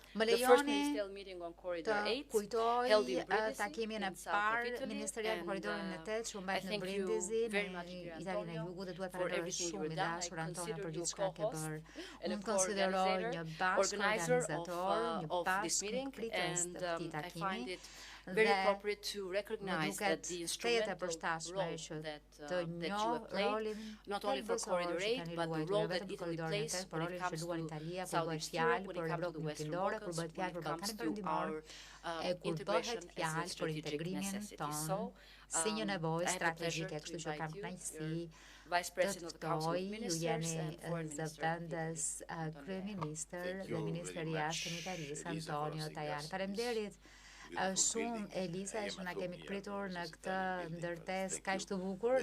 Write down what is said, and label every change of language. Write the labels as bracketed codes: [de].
[sq] Më lejoni të kujtoj takimin e parë ministerial në korridorin e 8 që u mbajt në Brindisi, në Italinë e Jugut, dhe duhet falenderoj shumë i dashur Antonio për gjithë çka ke bërë. Unë konsideroj një bashkë organizator, një bashkë pritës të këtij takimi. [en] Very appropriate to recognize that the instrumental role that you have played, not only for Corridor 8, but the role that Italy plays when it comes to Southeast Europe, when it comes to Western Balkans, when it comes to our integration as a strategic necessity. So, [sq] si një nevojë strategjike, kështu që kam kënaqësi të ftoj, ju jeni zëvendës kryeministër dhe ministri i jashtëm Italisë Antonio Tajani. Faleminderit shumë Elisa që na kemi pritur në këtë ndërtesë kaq të bukur.